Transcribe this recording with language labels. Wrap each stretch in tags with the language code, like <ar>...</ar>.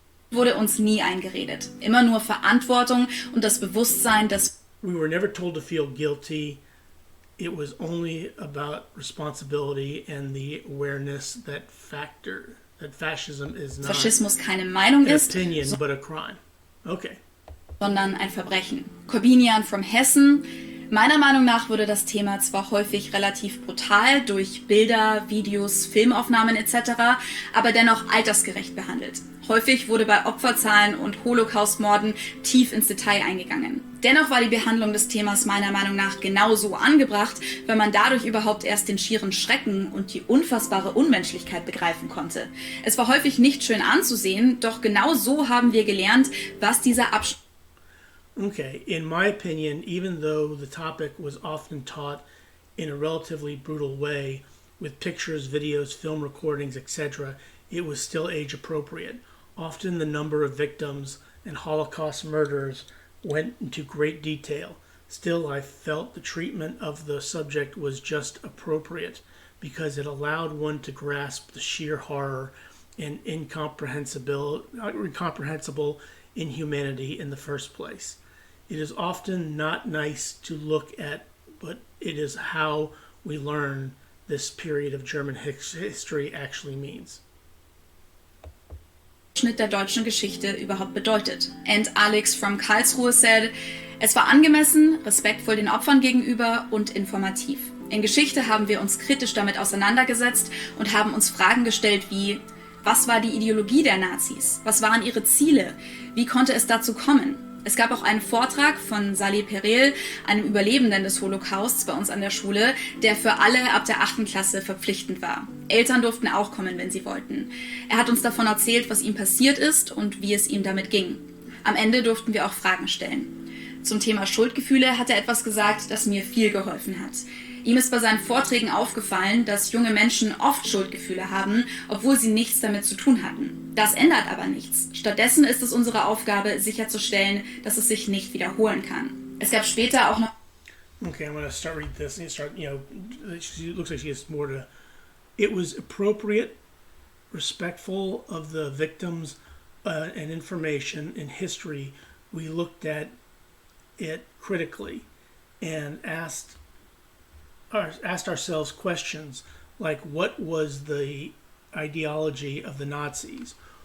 <de>wurde uns nie eingeredet. Immer nur Verantwortung und das Bewusstsein, dass...</de> <en>We were never told to feel guilty. It was only about responsibility and the awareness that fascism is not</en> <de>Faschismus keine Meinung</de> <en>an</en> <de>ist,</de> <en>opinion, but a crime. Okay.</en> <de>sondern ein Verbrechen.</de> <en>Corbinian from Hessen.</en> <de>Meiner Meinung nach wurde das Thema zwar häufig relativ brutal durch Bilder, Videos, Filmaufnahmen etc., aber dennoch altersgerecht behandelt. Häufig wurde bei Opferzahlen und Holocaust-Morden tief ins Detail eingegangen. Dennoch war die Behandlung des Themas meiner Meinung nach genauso angebracht, weil man dadurch überhaupt erst den schieren Schrecken und die unfassbare Unmenschlichkeit begreifen konnte. Es war häufig nicht schön anzusehen, doch genau so haben wir gelernt, was dieser Abschnitt...</de> <en>Okay, in my opinion, even though the topic was often taught in a relatively brutal way, with pictures, videos, film recordings, etc., it was still age appropriate. Often the number of victims and Holocaust murders went into great detail. Still, I felt the treatment of the subject was just appropriate because it allowed one to grasp the sheer horror and incomprehensible inhumanity in the first place. It is often not nice to look at, but it is how we learn this period of German history actually means.</en> <de>Schnitt der deutschen Geschichte überhaupt bedeutet.</de> <en>And Alex from Karlsruhe said,</en> <de>es war angemessen, respektvoll den Opfern gegenüber und informativ. In Geschichte haben wir uns kritisch damit auseinandergesetzt und haben uns Fragen gestellt wie, was war die Ideologie der Nazis? Was waren ihre Ziele? Wie konnte es dazu kommen? Es gab auch einen Vortrag von Salih Perel, einem Überlebenden des Holocausts bei uns an der Schule, der für alle ab der 8. Klasse verpflichtend war. Eltern durften auch kommen, wenn sie wollten. Er hat uns davon erzählt, was ihm passiert ist und wie es ihm damit ging. Am Ende durften wir auch Fragen stellen. Zum Thema Schuldgefühle hat er etwas gesagt, das mir viel geholfen hat. Ihm ist bei seinen Vorträgen aufgefallen, dass junge Menschen oft Schuldgefühle haben, obwohl sie nichts damit zu tun hatten. Das ändert aber nichts. Stattdessen ist es unsere Aufgabe, sicherzustellen, dass es sich nicht wiederholen kann. Es gab später auch noch...</de> <en>Okay, I'm going to start reading this. And start, she looks like she has more to... It was appropriate, respectful of the victims and information in history. We looked at it critically and asked ourselves questions like, what was the ideology of the Nazis?</en>